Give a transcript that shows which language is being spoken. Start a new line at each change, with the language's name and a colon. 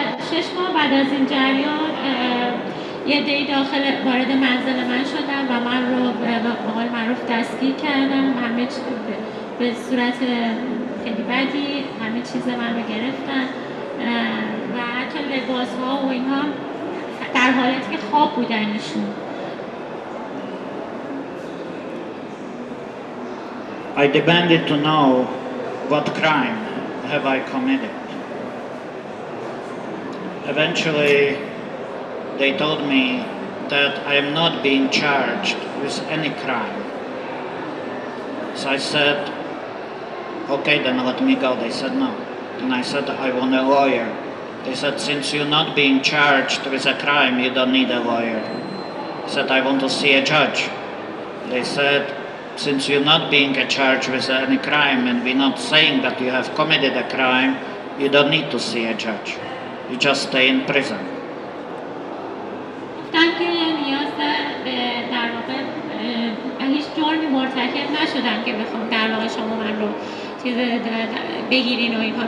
Persian: 6 ماه بعد از این جریان یه عده‌ای وارد منزل من شدن و من رو به قول معروف دستگیر کردن، همه چیز به صورت خیلی بدی، همه چیز من رو گرفتن و حتی لباس‌ها و اینها در حالتی که خواب بودن ایشون.
English: I demanded to know what crime have I committed. Eventually, they told me that I am not being charged with any crime. So I said, okay, then let me go. They said no. And I said, I want a lawyer. They said, since you're not being charged with a crime, you don't need a lawyer. I said, I want to see a judge. They said, since you're not being charged with any crime and we're not saying that you have committed a crime, you don't need to see a judge. You just stay in prison.
Persian: گفتن که نیاز در واقع هیچ جرمی مرتکب نشدم که بخوام در واقع شما من رو چیز بگیرین و اینها.